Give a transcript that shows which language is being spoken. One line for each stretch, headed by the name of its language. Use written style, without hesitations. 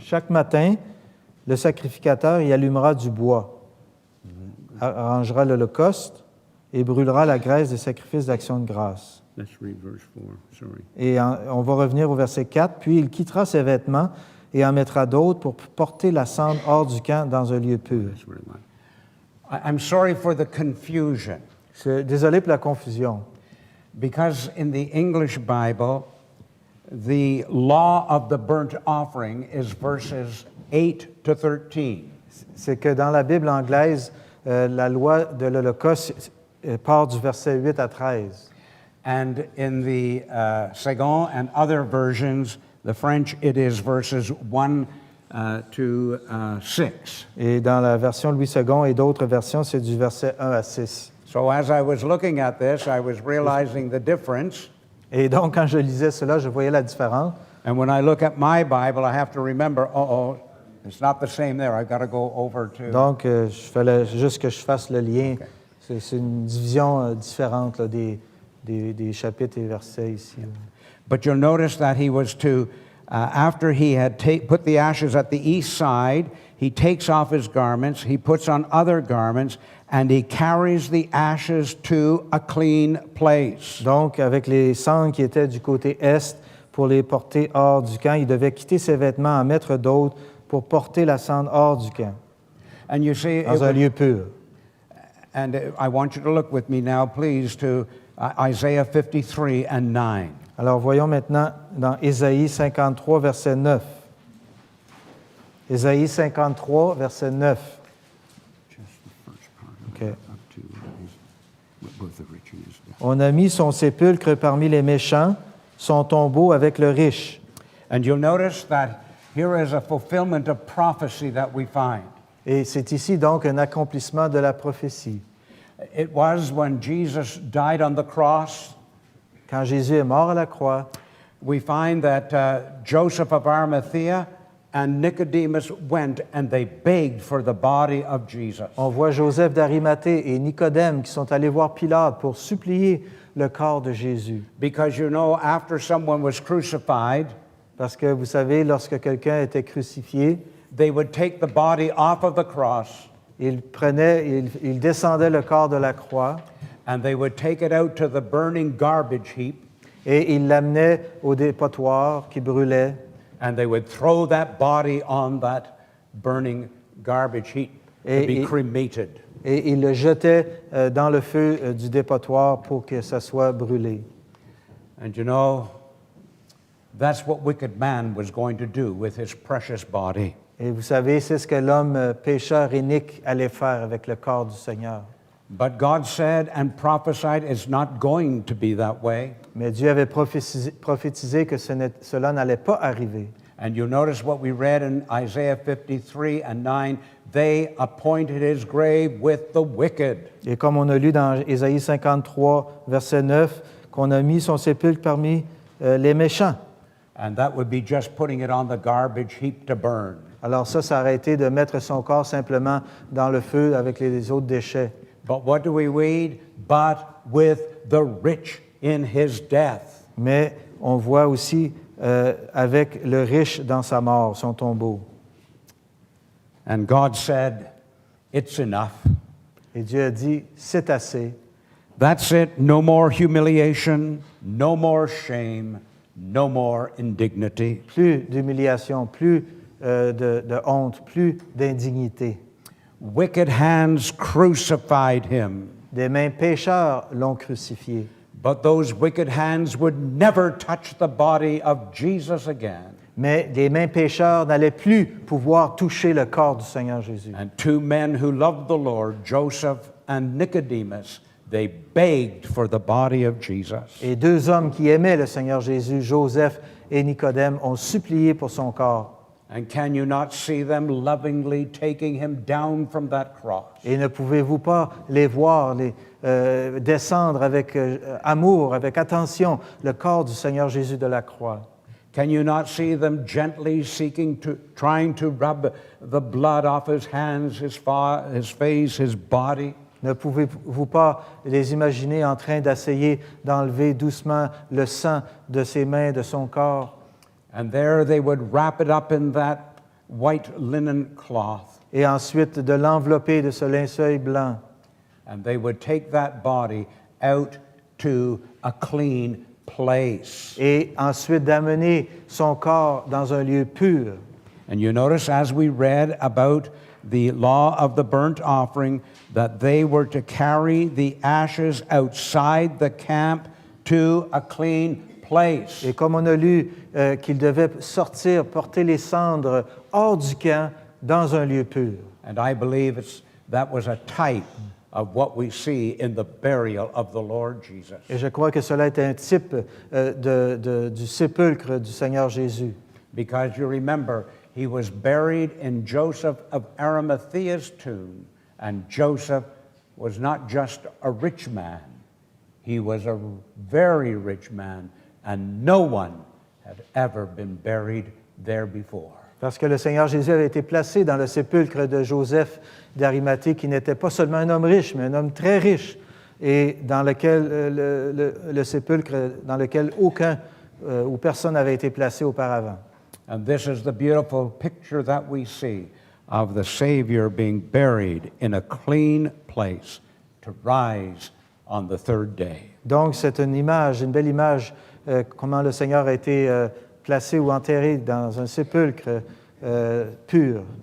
French: Chaque matin, le sacrificateur y allumera du bois, arrangera l'holocauste et brûlera la graisse des sacrifices d'action de grâce.
English: Let's read verse 4. Sorry.
French: Et on va revenir au verset 4. Puis il quittera ses vêtements et en mettra d'autres pour porter la cendre hors du camp dans un lieu pur.
English: That's where I'm sorry for the confusion,
French: Désolé pour la confusion.
English: because in the English Bible, the law of the burnt offering is verses 8 to 13.
French: C'est que dans la Bible anglaise, la loi de l'Holocauste part du verset 8 à 13.
English: And in the Second and other versions, the French, it is verses 1 to 6.
French: Et dans la version Louis II et d'autres versions, c'est du verset 1 à 6.
English: So as I was looking at this, I was realizing the difference.
French: Et donc, quand je lisais cela, je voyais la différence.
English: And when I look at my Bible, I have to remember, it's not the same there. I've got to go over to...
French: Donc, il fallait juste que je fasse le lien.
English: Okay.
French: C'est une division différente là, des chapitres et versets ici.
English: But you'll notice that he was to after he had put the ashes at the east side, he takes off his garments, he puts on other garments, and he carries the ashes to a clean place.
French: Donc, avec les cendres qui étaient du côté est, pour les porter hors du camp, il devait quitter ses vêtements, en mettre d'autres pour porter la cendre hors du camp,
English: And you see,
French: dans un lieu pur.
English: and I want you to look with me now, please, to Isaiah 53 and 9.
French: Alors, voyons maintenant dans Ésaïe 53, verset 9. Ésaïe 53, verset 9.
English: Just the first part Okay. up to both the rich and his death.
French: On a mis son sépulcre parmi les méchants, son tombeau avec le riche.
English: And you'll notice that here is a fulfillment of prophecy that we find.
French: Et c'est ici donc un accomplissement de la prophétie.
English: It was when Jesus died on the cross.
French: Quand Jésus est mort à la croix,
English: We find that Joseph of Arimathea and Nicodemus went and they begged for the body of Jesus.
French: on voit Joseph d'Arimathée et Nicodème qui sont allés voir Pilate pour supplier le corps de Jésus.
English: Because you know, after someone was crucified,
French: Parce que vous savez, lorsque quelqu'un était crucifié,
English: they would take the body off of the cross
French: il descendait le corps de la croix
English: and they would take it out to the burning garbage heap
French: et il l'amenait au dépotoir qui brûlait
English: and they would throw that body on that burning garbage heap to be cremated.
French: et il le jetait dans le feu du dépotoir pour que ça soit brûlé.
English: And you know, that's what wicked man was going to do with his precious body.
French: Et vous savez, c'est ce que l'homme pécheur inique allait faire avec le corps du Seigneur.
English: But God said and prophesied it's not going to be that way.
French: Mais Dieu avait prophétisé que cela n'allait pas arriver.
English: And you notice what we read in Isaiah 53 and 9, they appointed his grave with the wicked.
French: Et comme on a lu dans Ésaïe 53, verset 9, qu'on a mis son sépulcre parmi les méchants.
English: And that would be just putting it on the garbage heap to burn.
French: Alors ça aurait été de mettre son corps simplement dans le feu avec les autres déchets.
English: But what do we read? But with the rich in his death.
French: Mais on voit aussi avec le riche dans sa mort, son tombeau.
English: And God said, it's enough.
French: Et Dieu a dit, c'est assez.
English: That's it. No more humiliation, no more shame, no more indignity.
French: Plus d'humiliation, plus de honte, plus d'indignité.
English: Wicked hands crucified him,
French: Des mains pécheurs l'ont crucifié.
English: but those wicked hands would never touch the body of Jesus again.
French: Mais les mains pécheurs n'allaient plus pouvoir toucher le corps du Seigneur Jésus.
English: And two men who loved the Lord, Joseph and Nicodemus, they begged for the body of Jesus.
French: Et deux hommes qui aimaient le Seigneur Jésus, Joseph et Nicodème, ont supplié pour son corps.
English: And can you not see them lovingly taking him down from that cross?
French: Et ne pouvez-vous pas les voir descendre avec amour, avec attention, le corps du Seigneur Jésus de la croix?
English: Can you not see them gently trying to rub the blood off his hands, his face, his body?
French: Ne pouvez-vous pas les imaginer en train d'essayer d'enlever doucement le sang de ses mains, de son corps?
English: And there they would wrap it up in that white linen cloth.
French: Et ensuite de l'envelopper de ce linceul blanc.
English: And they would take that body out to a clean place.
French: Et ensuite d'amener son corps dans un lieu pur.
English: And you notice as we read about the law of the burnt offering that they were to carry the ashes outside the camp to a clean place.
French: Et comme on a lu qu'ils devaient sortir, porter les cendres hors du camp dans un lieu pur.
English: And I believe that was a type of what we see in the burial of the Lord Jesus.
French: Et je crois que cela est un type du sépulcre du Seigneur Jésus.
English: Because you remember, he was buried in Joseph of Arimathea's tomb, and Joseph was not just a rich man, he was a very rich man, and no one had ever been buried there before.
French: Parce que le Seigneur Jésus avait été placé dans le sépulcre de Joseph d'Arimathée, qui n'était pas seulement un homme riche, mais un homme très riche, et dans lequel le sépulcre dans lequel aucun ou personne n'avait été placé auparavant.
English: And this is the beautiful picture that we see of the Savior being buried in a clean place to rise on the third day.
French: Donc, c'est une image, une belle image, comment le Seigneur a été placé ou enterré dans un sépulcre pur.